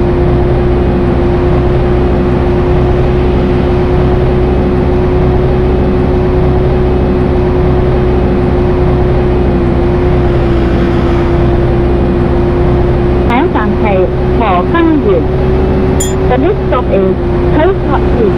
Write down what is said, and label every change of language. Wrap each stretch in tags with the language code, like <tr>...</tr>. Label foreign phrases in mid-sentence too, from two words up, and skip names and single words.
<yue>下一站係荷花園。</yue> <en>The next stop is</en> <yue>荷花園。</yue>